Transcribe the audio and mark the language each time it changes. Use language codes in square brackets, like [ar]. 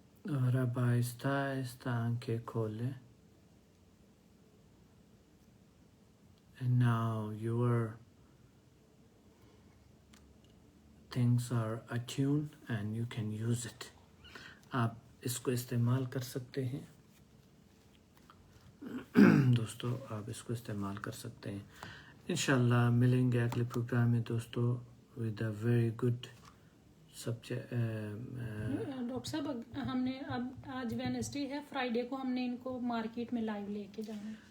[hi] और अब आहिस्ता आहिस्ता आंखें खोलें. [en] And now your things are attuned and you can use it. [hi] आप इसको इस्तेमाल कर सकते हैं. दोस्तों आप इसको इस्तेमाल कर सकते हैं. इंशाल्लाह मिलेंगे अगले प्रोग्राम में दोस्तों [en] with a very good [hi] subject. Doctor साहब हमने अब आज वेडनेसडे है, फ्राइडे को हमने इनको मार्केट में लाइव लेके जाना है.